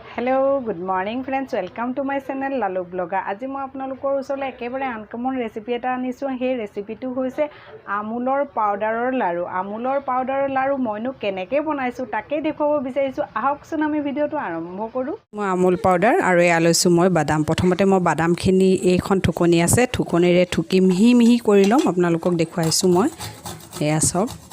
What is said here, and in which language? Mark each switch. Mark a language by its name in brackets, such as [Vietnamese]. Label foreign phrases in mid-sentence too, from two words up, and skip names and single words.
[English] Hello good morning friends welcome to my channel [Assamese] लालू ब्लॉगर [Hindi] आज मैं [Assamese] आपनलोকৰ ওচৰলৈ একেবাৰে আনকমন ৰেচিপি এটা আনিছো সেই ৰেচিপিটো হৈছে আমুলৰ পাউডাৰৰ লাৰু মইনো কেনেকৈ বনাইছো তাকে দেখুৱাব বিচাৰিছো আহকচোন আমি ভিডিওটো আৰম্ভ কৰো মই আমুল পাউডাৰ আৰু এয়া লৈছো মই বাদাম প্ৰথমতে মই বাদামখিনি এইখন ঠুকনি আছে ঠুকনিৰে ঠুকি মিহি মিহি কৰি লম আপোনালোকক দেখুৱাইছো মই এয়া সব